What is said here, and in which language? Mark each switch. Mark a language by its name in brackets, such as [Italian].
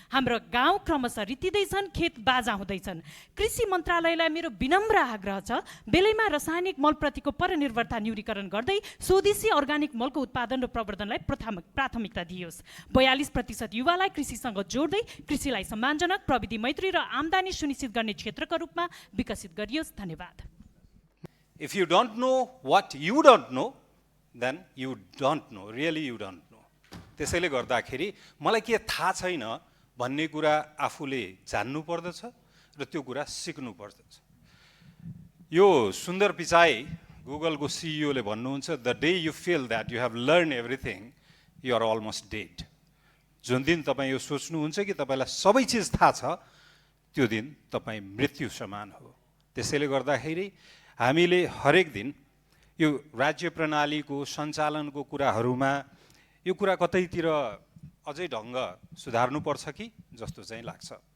[Nepali] हाम्रो गाउँ क्रमशः रितिँदैछन्, खेत बाजा हुँदैछन्। कृषि मन्त्रालयलाई मेरो विनम्र आग्रह छ, बेलैमा रासायनिक मलप्रतिको परनिर्भरता न्यूनीकरण गर्दै स्वदेशी अर्गानिक मलको उत्पादन र प्रवर्धनलाई प्राथमिकता दियोस्। 42% युवालाई कृषिसँग जोड्दै कृषिलाई सम्मानजनक, प्रविधि मैत्री र आम्दानी सुनिश्चित गर्ने क्षेत्रका रूपमा विकसित गरियोस्। धन्यवाद। [English] If you don't know what you don't know, then you don't know, really you don't know. [Nepali] त्यसैले गर्दाखेरि मलाई के थाहा छैन भन्ने कुरा आफूले जान्नु पर्दछ र त्यो कुरा सिक्नु पर्दछ। यो सुन्दर पिचाई गुगलको सिइओले भन्नुहुन्छ, [English] the day you feel that you have learned everything, you are almost dead. [Nepali] जुन दिन तपाईँ यो सोच्नुहुन्छ कि तपाईँलाई सबै चिज थाहा छ, त्यो दिन तपाईँ मृत्यु समान हो। त्यसैले गर्दाखेरि हामीले हरेक दिन यो राज्य प्रणालीको सञ्चालनको कुराहरूमा यो कुरा कतैतिर अझै ढङ्ग सुधार्नुपर्छ कि जस्तो चाहिँ लाग्छ।